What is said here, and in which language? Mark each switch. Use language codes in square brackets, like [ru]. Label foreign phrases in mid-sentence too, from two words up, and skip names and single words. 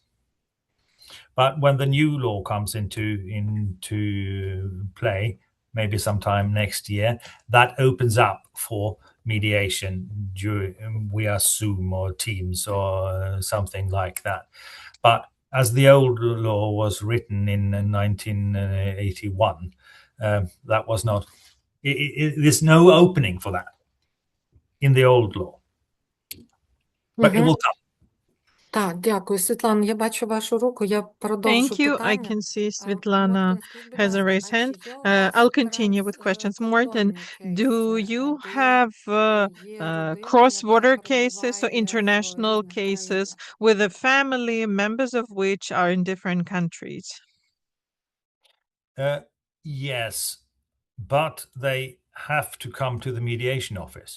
[en] But when the new law comes into play, maybe sometime next year, that opens up for mediation via Zoom or Teams or something like that. But as the old law was written in 1981, that was not. There's no opening for that in the old law, but it will come. [uk] Так, дякую. Світлана, я бачу вашу руку, я продовжу [en] Thank you. I [uk] питання. [en] can see Svetlana [uk] Мартин, скажіть, будь [en] has a [uk] ласка, [en] raised [uk] а [en] hand. [uk] чи є у вас [en] I'll continue with questions. Morten, do you have cross-border cases, so international cases, with the family members of which are in different countries? Yes, but they have to come to the mediation office.